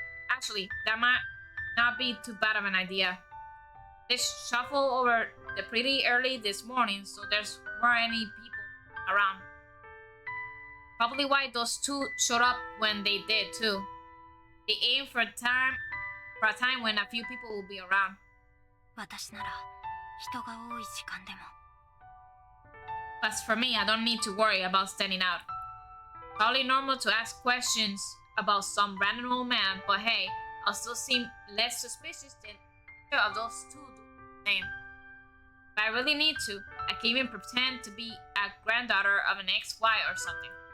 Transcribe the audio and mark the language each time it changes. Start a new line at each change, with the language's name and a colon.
English: Actually, that might not be too bad of an idea. They shuffle over the pretty early this morning, so there's weren't any people around. Probably why those two showed up when they did too. They aim for a time when a few people will be around.
Japanese: 私なら人が多い時間でも
English: As for me, I don't need to worry about standing out. Probably normal to ask questions about some random old man, but hey, I'll still seem less suspicious than either of those two do the same. If I really need to, I can even pretend to be a granddaughter of an ex-wife or something.